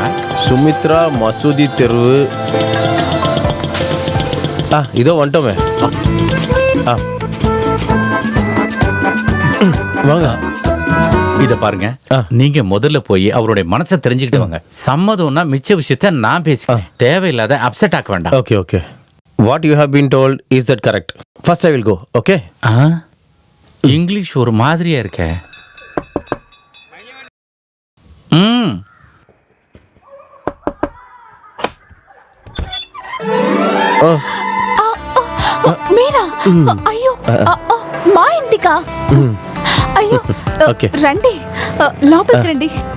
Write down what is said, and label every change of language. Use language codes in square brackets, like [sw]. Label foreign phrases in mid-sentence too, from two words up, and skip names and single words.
[ta] சுமித்ரா மசூதி தெரு. இதோ வந்துட்டோமே. வாங்க. இத பாருங்க, நீங்க முதல்ல போய் அவருடைய மனசை தெரிஞ்சுக்கிட்டு வாங்க. சம்மதம்னா மிச்ச விஷயத்த நான் பேசிக்கிறேன். தேவையில்லாத அப்செட் ஆக்க வேண்டாம். [en] okay okay. What you have been told is that correct? First I will go. [ta] ஓகே. இங்கிலீஷ் ஒரு மாதிரியா இருக்க. [te] మీరా? అయ్యో మా ఇంటికా? అయ్యో రండి లోపలికి రండి.